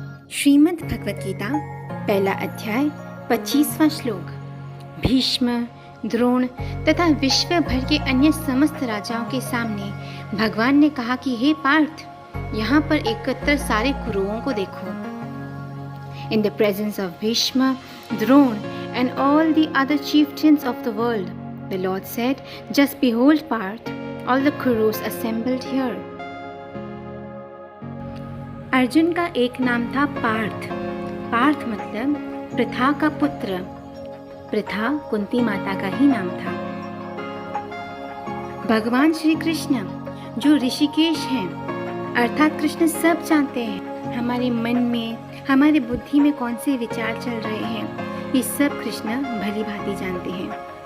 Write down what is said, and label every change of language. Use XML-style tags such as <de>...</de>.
<hi>श्रीमद् भगवत गीता पहला अध्याय 25वां श्लोक। भीष्म, द्रोण तथा विश्व भर के अन्य समस्त राजाओं के सामने भगवान ने कहा कि हे पार्थ, यहाँ पर एकत्र सारे कुरुओं को देखो।</hi> <en>In the presence of Bhishma, Drona and all the other chieftains of the world, the Lord said, just behold Parth, all the Kurus assembled here.</en> <hi>Arjun का एक नाम था पार्थ। पार्थ मतलब पृथा का पुत्र। पृथा कुंती माता का ही नाम था। भगवान श्री कृष्ण जो ऋषिकेश हैं, अर्थात कृष्ण सब जानते हैं हमारे मन में, हमारे बुद्धि में कौन से विचार चल रहे हैं, ये सब कृष्ण भली भांति जानते हैं।</hi>